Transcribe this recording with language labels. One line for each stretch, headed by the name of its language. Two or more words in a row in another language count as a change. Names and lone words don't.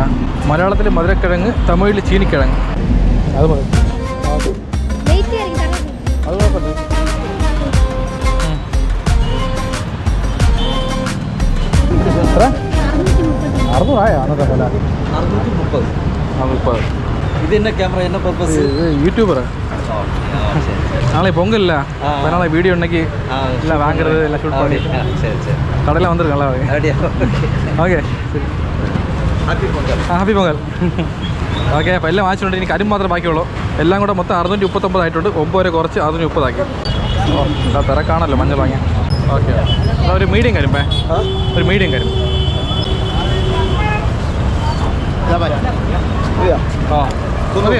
Malayalam: മലയാളത്തിൽ മധുരക്കിഴങ്ങ്, തമിഴിൽ ചീനിക്കിഴങ്ങ്. അത് മതി. അത് കുഴപ്പമില്ല. എത്ര? 600 ആയോ? അന്നത്തെ വില 630.
Tamil: இது என்ன கேமரா, என்ன பர்பஸ்? இது யூடியூபர். நாளை பொங்கல் இல்லை, அதனால வீடியோ இன்னைக்கு எல்லாம் வாங்குறது எல்லாம் ஷூட் பண்ணி கடையில் வந்துருக்கல. ஓகே,
Malayalam: ഹാപ്പി പൊങ്കൽ. ഓക്കെ, അപ്പോൾ എല്ലാം വാങ്ങിച്ചിട്ടുണ്ട്. ഇനി കരിമ്പ് മാത്രമേ ബാക്കിയുള്ളൂ. എല്ലാം കൂടെ മൊത്തം 639 ആയിട്ടുണ്ട്. 9 വരെ കുറച്ച് 630 ആക്കി. എന്താ തിരക്കാണല്ലോ മഞ്ഞൾ വാങ്ങിയാൽ. ഓക്കെ, ഒരു മീഡിയം കരിമ്പേ, ഒരു മീഡിയം കരിമ്പ്. ആ, മതിയാ?